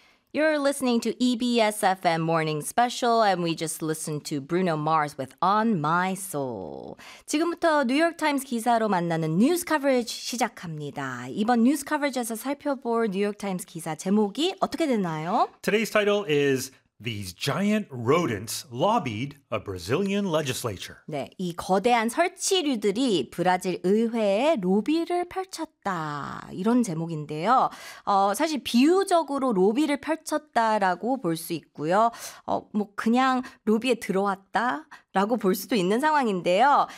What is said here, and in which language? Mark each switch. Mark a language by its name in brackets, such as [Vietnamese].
[English] You're listening to EBS FM Morning Special, and we just listened to Bruno Mars with On My Soul. [Korean] 지금부터 뉴욕 타임스 기사로 만나는 뉴스 커버리지 시작합니다. 이번 뉴스 커버리지에서 살펴볼 뉴욕 타임스 기사 제목이 어떻게 되나요? [English] Today's title is These Giant Rodents Lobbied a Brazilian Legislature. [Korean] 네, 이 거대한 설치류들이 브라질 의회에 로비를 펼쳤다. 이런 제목인데요. 사실 비유적으로 로비를 펼쳤다라고 볼 수 있고요. 뭐 그냥 로비에 들어왔다? 라고 볼 수도 있는 상황인데요.